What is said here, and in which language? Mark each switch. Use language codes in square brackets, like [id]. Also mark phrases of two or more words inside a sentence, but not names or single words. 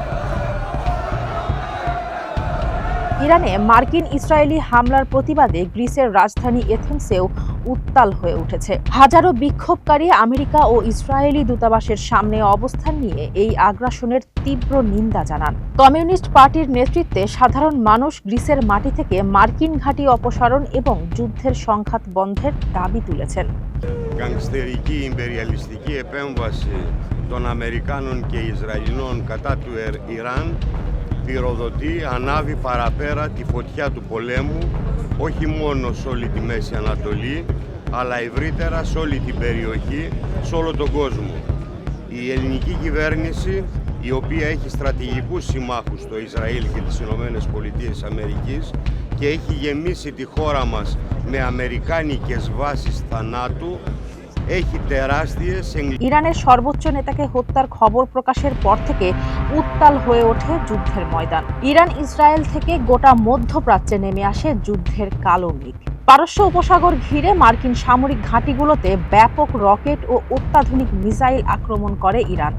[bn] ইরানে মার্কিন ইসরায়েলি হামলার প্রতিবাদে গ্রিসের রাজধানী এথেন্সেও উত্তাল হয়ে উঠেছে। হাজারো বিক্ষোভকারী আমেরিকা ও ইসরায়েলি দূতাবাসের সামনে অবস্থান নিয়ে এই আগ্রাসনের তীব্র নিন্দা জানান। কমিউনিস্ট পার্টির নেতৃত্বে সাধারণ মানুষ গ্রিসের মাটি থেকে মার্কিন ঘাঁটি অপসারণ এবং যুদ্ধের সংঘাত বন্ধের দাবি তুলেছেন। [el] Gangsterική imperialistική επέμβαση των Αμερικάνων και Ισραηλινών κατά του Ιράν πυροδοτεί, ανάβει παραπέρα τη φωτιά του πολέμου, όχι μόνο σε όλη τη Μέση Ανατολή, αλλά ευρύτερα σε όλη την περιοχή, σε όλο τον κόσμο. Η ελληνική κυβέρνηση, η οποία έχει στρατηγικούς συμμάχους στο Ισραήλ και τις Ηνωμένες Πολιτείες Αμερικής και έχει γεμίσει τη χώρα μας με αμερικάνικες βάσεις θανάτου, [bn] ইরানের সর্বোচ্চ নেতাকে হত্যার খবর প্রকাশের পর থেকে উত্তাল হয়ে ওঠে যুদ্ধের ময়দান। ইরান ইসরায়েল থেকে গোটা মধ্যপ্রাচ্যে নেমে আসে যুদ্ধের কালো মেঘ। পারস্য উপসাগর ঘিরে মার্কিন সামরিক ঘাঁটিগুলোতে ব্যাপক রকেট ও অত্যাধুনিক মিসাইল আক্রমণ করে ইরান।